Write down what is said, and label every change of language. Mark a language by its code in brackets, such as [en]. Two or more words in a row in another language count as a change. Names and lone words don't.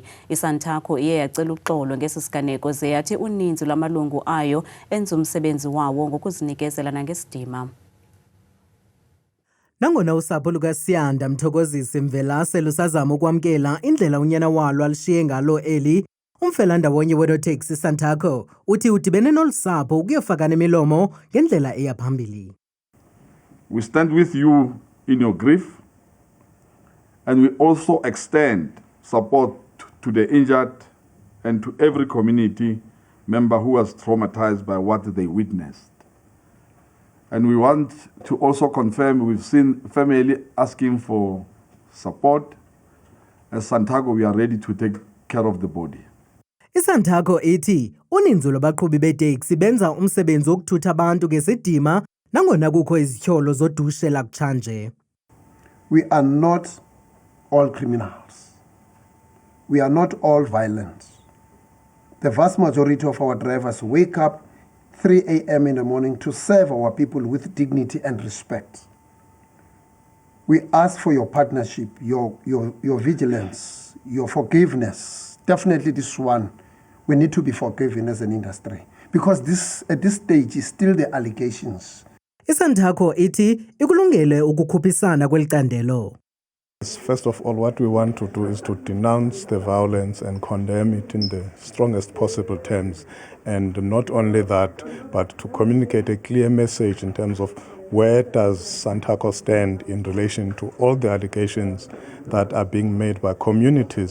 [xh] iSantaco iye yacela uxolo ngesi siganeko ze yathi uninzi lwamalungu ayo enza umsebenzi wawo ngokuzinikezela nangesidima. Nangona usapho lukaSiyanda Mthokozisi Mvelase lusazama ukwamkela indlela unyana walo alishiye ngalo eli, umfelandawonye wenoteksi Santaco uthi udibene nolusapho ukuyofaka nemilomo ngendlela eya phambili. [en] We stand with you in your grief, and we also extend support to the injured and to every community member who was traumatized by what they witnessed. And we want to also confirm we've seen family asking for support. As Santaco, we are ready to take care of the body. [xh] iSantaco ithi uninzi lwabaqhubi beteksi benza umsebenzi wokuthutha abantu ngesidima nangona kukho izityholo zodushela kutshanje. [en] We are not all criminals. We are not all violent. The vast majority of our drivers wake up 3 a.m. in the morning to serve our people with dignity and respect. We ask for your partnership, your vigilance, your forgiveness. Definitely this one, we need to be forgiven as an industry because this at this stage is still the allegations. [xh] iSantaco ithi ikulungele ukukhuphisana kwelicandelo. [en] First of all, what we want to do is to denounce the violence and condemn it in the strongest possible terms. And not only that, but to communicate a clear message in terms of where does Santaco stand in relation to all the allegations that are being made by communities.